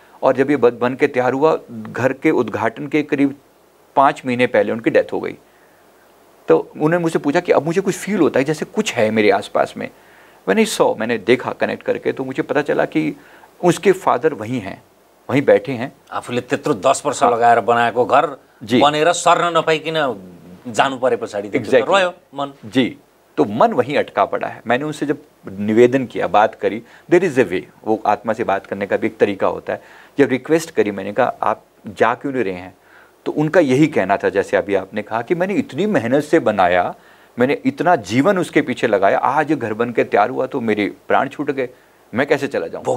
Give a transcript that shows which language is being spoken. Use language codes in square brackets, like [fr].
[hi] और जब ये बन के तैयार हुआ, घर के उद्घाटन के करीब 5 महीने पहले उनकी डेथ हो गई। तो उन्होंने मुझसे पूछा कि अब मुझे कुछ फील होता है जैसे कुछ है मेरे आसपास में। मैंने देखा कनेक्ट करके, तो मुझे पता चला कि उसके फादर वहीं हैं, वहीं बैठे हैं। [ne] आफूले त्यत्रो 10 वर्ष लगाएर बनाएको घर बनेर सर्न नपाइकिन जानु परे पछाडि रह्यो मन। [hi] जी, तो मन वहीं अटका पड़ा है। मैंने उनसे जब निवेदन किया, बात करी, [en] there is a way, [hi] वो आत्मा से बात करने का भी एक तरीका होता है। जब रिक्वेस्ट करी, मैंने कहा आप जा क्यों नहीं रहे हैं? तो उनका यही कहना था, जैसे अभी आपने कहा, कि मैंने इतनी मेहनत से बनाया, मैंने इतना जीवन उसके पीछे लगाया, आज घर बन के तैयार हुआ तो मेरे प्राण छूट गए, मैं कैसे चला जाऊँ?